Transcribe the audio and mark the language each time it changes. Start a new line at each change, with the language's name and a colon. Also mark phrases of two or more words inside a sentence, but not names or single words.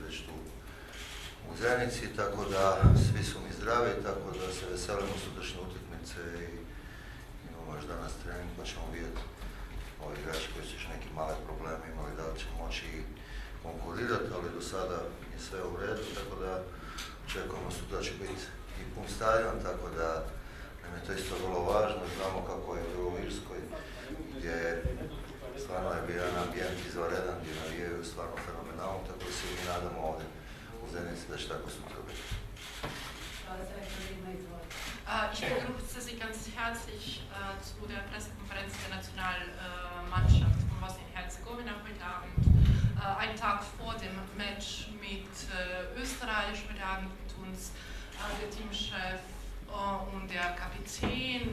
Bosnian: već tu u Zenici, tako da svi su mi zdravi, tako da se veselimo sutrašnje utakmice i imamo još danas trening pa ćemo vidjeti ovi igrači koji su još neki male probleme imali, da li će moći konkurirati, ali do sada je sve u redu, tako da očekujemo sutra da će biti i pun stadion, tako da nam je to isto vrlo važno. Znamo kako je bilo u Irskoj, gdje stvarno je bio jedan ambijent izvanredan, gdje navijaju stvarno fenomenalno, tako da se mi nadamo ovdje u Zenici da će tako sutra biti.
German: Ich begrüße Sie ganz herzlich zu der Pressekonferenz der Nationalmannschaft von Bosnien-Herzegowina heute Abend. Einen Tag vor dem Match mit Österreich. Heute Abend mit uns der Teamchef und der Kapitän.